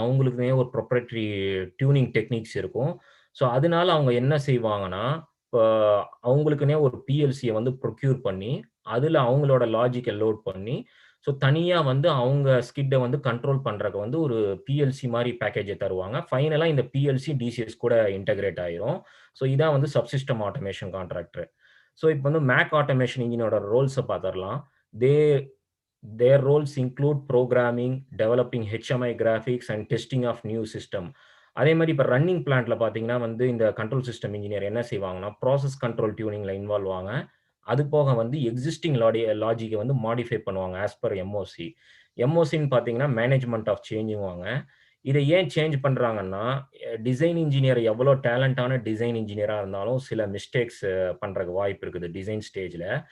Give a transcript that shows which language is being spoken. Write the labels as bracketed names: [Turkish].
[Tamil] அவங்களுக்குனே ஒரு proprietary tuning techniques இருக்கும். So அதனால அவங்க என்ன செய்வாங்கன்னா, இப்போ அவங்களுக்குனே ஒரு பிஎல்சியை வந்து ப்ரொக்யூர் பண்ணி, அதில் அவங்களோட லாஜிக்கை லோட் பண்ணி, ஸோ தனியா வந்து அவங்க ஸ்கிட்டை வந்து கண்ட்ரோல் பண்றதுக்கு வந்து ஒரு பிஎல்சி மாதிரி பேக்கேஜை தருவாங்க. ஃபைனலா இந்த பிஎல்சி டிசிஎஸ் கூட இன்டகிரேட் ஆயிரும். ஸோ இதான் வந்து சப்சிஸ்டம் ஆட்டோமேஷன் கான்ட்ராக்டர். ஸோ இப்போ வந்து மேக் ஆட்டோமேஷன் இன்ஜினோட ரோல்ஸை பார்த்துடலாம். [English] Their roles include programming, developing HMI graphics and testing of new system. [Tamil] அதே மாதிரி இப்போ ரன்னிங் பிளான்ட்ல பார்த்தீங்கன்னா வந்து இந்த கண்ட்ரோல் சிஸ்டம் இன்ஜினியர் என்ன செய்வாங்கன்னா, ப்ராசஸ் கண்ட்ரோல் டியூனிங்ல இன்வால்வ் ஆவாங்க. அது போக வந்து எக்ஸிஸ்டிங் லாஜிக்கை வந்து மாடிஃபை பண்ணுவாங்க ஆஸ் பர் எம்ஓசி. எம்ஓசின்னு பார்த்தீங்கன்னா மேனேஜ்மெண்ட் ஆஃப் சேஞ்சுவாங்க. இதை ஏன் சேஞ்ச் பண்றாங்கன்னா, டிசைன் இன்ஜினியர் எவ்வளோ டேலண்டான டிசைன் இன்ஜினியரா இருந்தாலும் சில மிஸ்டேக்ஸ் பண்றதுக்கு வாய்ப்பு இருக்குது டிசைன் ஸ்டேஜ்ல.